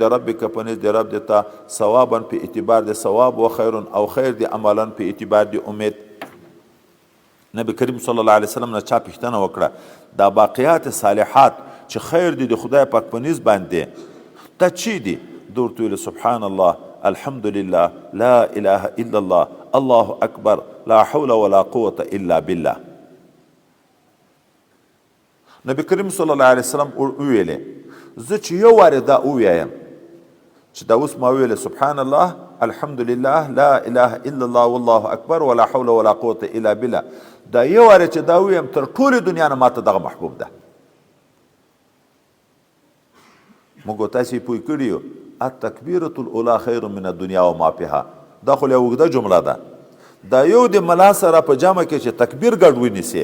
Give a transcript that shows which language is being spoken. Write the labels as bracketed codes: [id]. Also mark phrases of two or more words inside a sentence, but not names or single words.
[ps] ربک په نزد رب دته ثوابا په اعتبار د ثواب و خیر او خیر دی عملا په اعتبار د امید نبی کریم [ar] صلی الله علیه وسلم [ps] نه چا پوښتنه وکړه دا باقیات صالحات چې خیر دی د خدای پاک په نزد باندې دا چی دی دورته ویل [ar] سبحان الله الحمد لله لا اله الا الله الله اکبر لا حول ولا قوة الا بالله [ps] نبی کریم [ar] صلی الله علیه وسلم [ps] ویلې زه چې یو وارې دا ووایم چې دا اوس ما ویلې [ar] سبحان الله الحمد لله لا اله الا الله والله اکبر ولا حول ولا قوة الا بالله [ps] دا یو وارې چې دا ووایم تر ټولې دنیا نه ماته دغه محبوب ده موږ تاسې پوه کړي یو [ar] التکبیرة الاولی خیر من الدنیا وما فیها [ps] دا خو یوه اوږده جمله ده دا یو د ملا سره په جمع کې چې تکبیر ګډ ونیسي